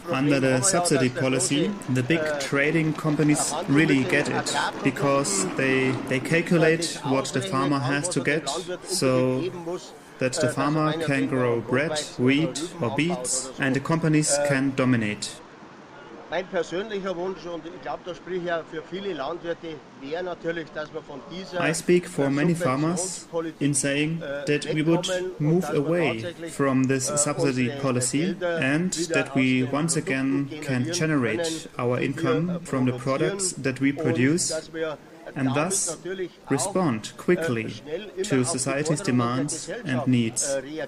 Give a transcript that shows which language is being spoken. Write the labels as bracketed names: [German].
[English] Under the subsidy policy, the big trading companies really get it, because they calculate what the farmer has to get, so that the farmer can grow bread, wheat or beets, and the companies can dominate. [German] Mein persönlicher Wunsch, und ich glaube, da spreche ich ja für viele Landwirte, wäre natürlich, dass wir von dieser [English] I speak for many farmers in saying that we would move away from this subsidy policy and that we once again can generate our income from the products that we produce and thus respond quickly to society's demands and needs.